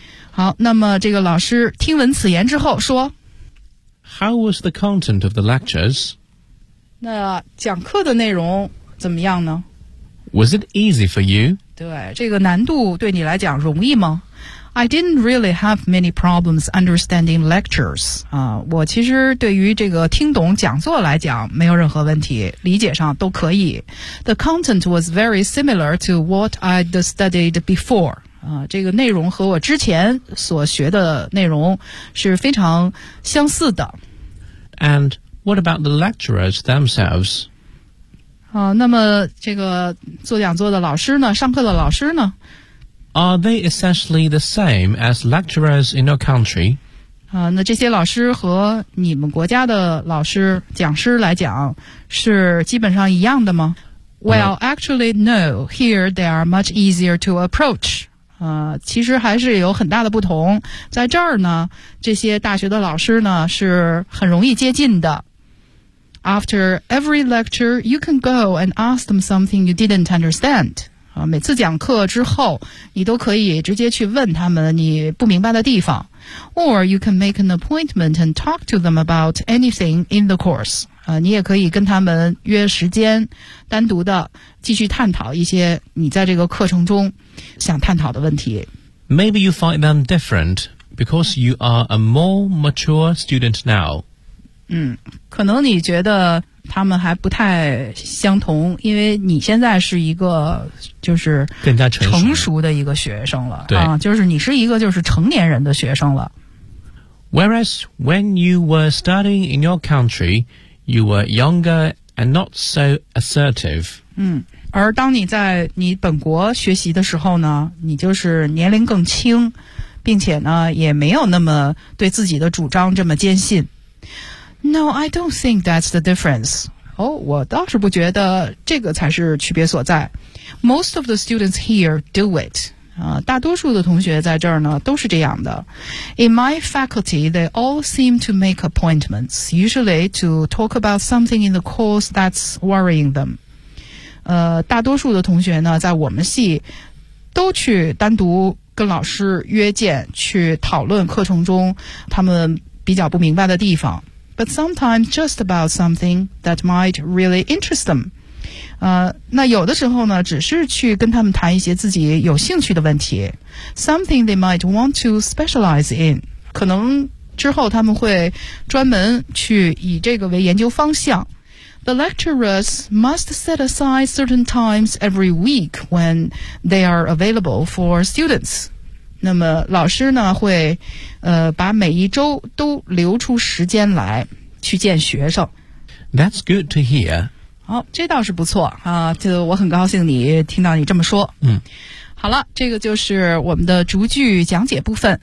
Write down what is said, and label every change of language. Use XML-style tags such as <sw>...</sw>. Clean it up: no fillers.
<zh>好，那么这个老师听闻此言之后说</zh> <en>，How was the content of the lectures？</en> <zh>那讲课的内容怎么样呢</zh> <en>？Was it easy for you？</en> <zh>对，这个难度对你来讲容易吗</zh> <en>？I didn't really have many problems understanding lectures.</en> <zh>我其实对于这个听懂讲座来讲没有任何问题，理解上都可以。</zh> <en>The content was very similar to what I'd studied before.</en> <zh>这个内容和我之前所学的内容是非常相似的。</zh> <en>And what about the lecturers themselves?</en> <zh>那么这个做讲座的老师呢，上课的老师呢</zh> <en>？Are they essentially the same as lecturers in your country？</en> <zh>那这些老师和你们国家的老师讲师来讲，是基本上一样的吗</zh> <en>？Well, actually, no. Here they are much easier to approach.</en> <zh>其实还是有很大的不同。在这儿呢，这些大学的老师呢是很容易接近的。</zh> <en>After every lecture, you can go and ask them something you didn't understand.</en> <zh>每次讲课之后，你都可以直接去问他们你不明白的地方。</zh> <en>Or you can make an appointment and talk to them about anything in the course.</en> <zh>你也可以跟他们约时间单独的继续探讨一些你在这个课程中想探讨的问题。</zh> <en>Maybe you find them different because you are a more mature student now.</en> <zh>可能你觉得他们还不太相同，因为你现在是一个就是更加成熟的一个学生了，对，就是你是一个就是成年人的学生了。</zh> <en>Whereas when you were studying in your country, you were younger and not so assertive.</en> <zh>而当你在你本国学习的时候呢，你就是年龄更轻，并且呢也没有那么对自己的主张这么坚信。</zh> <en>No, I don't think that's the difference.</en> <zh>我倒是不觉得这个才是区别所在。</zh> <en>Most of the students here do it.</en> <zh>大多数的同学在这儿呢都是这样的。</zh> <en>In my faculty, they all seem to make appointments, usually to talk about something in the course that's worrying them.</en> <zh>大多数的同学呢在我们系都去单独跟老师约见，去讨论课程中他们比较不明白的地方。</zh> <en>But sometimes just about something that might really interest them.</en> <zh>那有的时候呢，只是去跟他们谈一些自己有兴趣的问题。</zh> <en>Something they might want to specialize in.</en> <zh>可能之后他们会专门去以这个为研究方向。</zh> <en>The lecturers must set aside certain times every week when they are available for students.</en> <zh>那么老师呢会把每一周都留出时间来去见学生。</zh> <en>That's good to hear.</en> <zh>好，这倒是不错啊，就我很高兴你听到你这么说。好了，这个就是我们的逐句讲解部分。</zh>